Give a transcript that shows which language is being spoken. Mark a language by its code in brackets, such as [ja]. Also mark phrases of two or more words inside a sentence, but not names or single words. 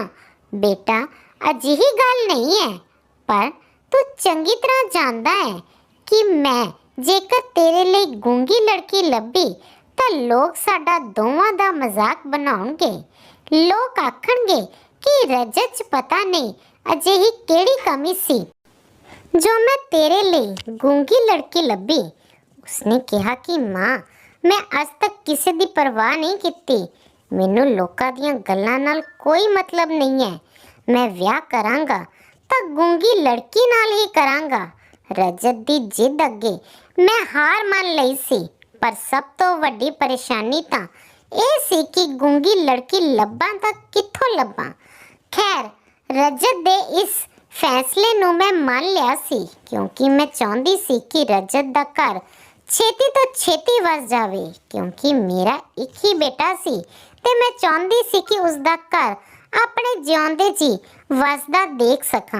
[pa] ਬੇਟਾ ਅਜਿਹੀ ਗੱਲ ਨਹੀਂ ਹੈ ਪਰ ਤੂੰ ਚੰਗੀ ਤਰ੍ਹਾਂ ਜਾਣਦਾ ਹੈ ਕਿ ਮੈਂ ਜੇਕਰ ਤੇਰੇ ਲਈ ਗੂੰਗੀ ਲੜਕੀ ਲੱਭੀ ਤਾਂ ਲੋਕ ਸਾਡਾ ਦੋਵਾਂ ਦਾ ਮਜ਼ਾਕ ਬਣਾਉਣਗੇ। ਲੋਕ ਆਖਣਗੇ ਕਿ ਰਜਤ ਚ ਪਤਾ ਨਹੀਂ ਅਜਿਹੀ ਕਿਹੜੀ ਕਮੀ ਸੀ ਜੋ ਮੈਂ ਤੇਰੇ ਲਈ ਗੂੰਗੀ ਲੜਕੀ ਲੱਭੀ। ਉਸਨੇ ਕਿਹਾ ਕਿ ਮਾਂ ਮੈਂ ਅੱਜ ਤੱਕ ਕਿਸੇ ਦੀ ਪਰਵਾਹ ਨਹੀਂ ਕੀ, ਮੈਨੂੰ ਲੋਕਾਂ ਦੀਆਂ ਗੱਲਾਂ ਨਾਲ ਕੋਈ ਮਤਲਬ ਨਹੀਂ ਹੈ। ਮੈਂ ਵਿਆਹ ਕਰਾਂਗਾ ਤਾਂ ਗੂੰਗੀ ਲੜਕੀ ਨਾਲ ਹੀ ਕਰਾਂਗਾ। ਰਜਤ ਦੀ ਜ਼ਿੱਦ ਅੱਗੇ ਮੈਂ ਹਾਰ ਮੰਨ ਲਈ ਸੀ ਪਰ ਸਭ ਤੋਂ ਵੱਡੀ ਪਰੇਸ਼ਾਨੀ ਤਾਂ ਇਹ ਸੀ ਕਿ ਗੂੰਗੀ ਲੜਕੀ ਲੱਭਾਂ ਤਾਂ ਕਿੱਥੋਂ ਲੱਭਾਂ। ਖ਼ੈਰ ਰਜਤ ਦੇ ਇਸ ਫ਼ੈਸਲੇ ਨੂੰ ਮੈਂ ਮੰਨ ਲਿਆ ਸੀ ਕਿਉਂਕਿ ਮੈਂ ਚਾਹੁੰਦੀ ਸੀ ਕਿ ਰਜਤ ਦਾ ਘਰ ਛੇਤੀ ਤੋਂ ਛੇਤੀ ਵੱਸ ਜਾਵੇ ਕਿਉਂਕਿ ਮੇਰਾ ਇੱਕ ਹੀ ਬੇਟਾ ਸੀ ਤੇ ਮੈਂ ਚਾਹੁੰਦੀ ਸੀ ਕਿ ਉਸਦਾ ਘਰ ਆਪਣੇ ਜਿਉਂਦੇ ਜੀ ਵੱਸਦਾ ਦੇਖ ਸਕਾਂ।